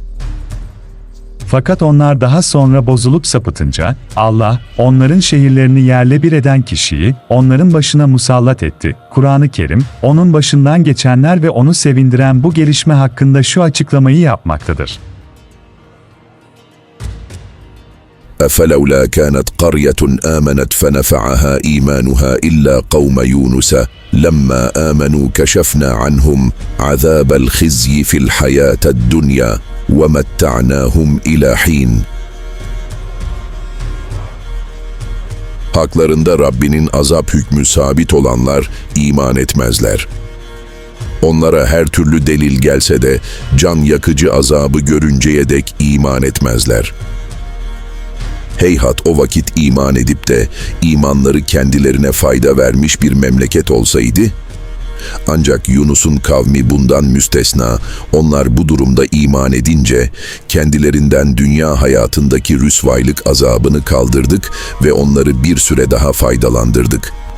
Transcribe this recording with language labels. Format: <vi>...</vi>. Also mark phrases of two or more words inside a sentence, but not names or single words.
<tr>Fakat onlar daha sonra bozulup sapıtınca, Allah, onların şehirlerini yerle bir eden kişiyi, onların başına musallat etti. Kur'an-ı Kerim, onun başından geçenler ve onu sevindiren bu gelişme hakkında şu açıklamayı yapmaktadır.</tr> <ar>فلولا كانت قرية آمنت فنفعها إيمانها إلا قوم يونس لما آمنوا كشفنا عنهم عذاب الخزي في الحياة الدنيا ومتعناهم إلى حين.</ar> <tr>Haklarında Rabbinin azap hükmü sabit olanlar iman etmezler. Onlara her türlü delil gelse de can yakıcı azabı görünceye dek iman etmezler. Heyhat o vakit iman edip de imanları kendilerine fayda vermiş bir memleket olsaydı, ancak Yunus'un kavmi bundan müstesna, onlar bu durumda iman edince kendilerinden dünya hayatındaki rüsvaylık azabını kaldırdık ve onları bir süre daha faydalandırdık.</tr>